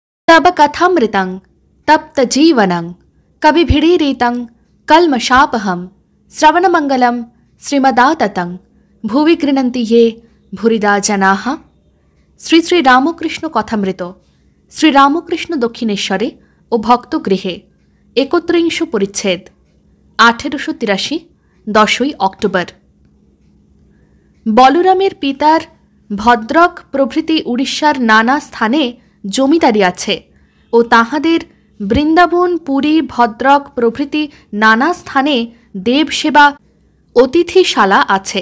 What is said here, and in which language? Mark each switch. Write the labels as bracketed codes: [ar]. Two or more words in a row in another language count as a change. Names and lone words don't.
[sa] तब कथामृतं तप्त जीवनं कविभिरीरितं कल्मषापहं श्रवणमंगलम श्रीमदाततं भुवि गृह्णन्ति ये भूरिदा जनाः। [bn] শ্রী শ্রী রামকৃষ্ণ কথামৃত শ্রীরামকৃষ্ণ দক্ষিণেশ্বরে ও ভক্তগৃহে ৩১ পরিচ্ছেদ ১৮৮৩ 10ই অক্টোবর। বলরামের পিতার ভদ্রক প্রভৃতি উড়িষ্যার নানা স্থানে জমিদারি আছে ও তাহাদের বৃন্দাবন পুরী ভদ্রক প্রভৃতি নানা স্থানে দেবসেবা অতিথিশালা আছে।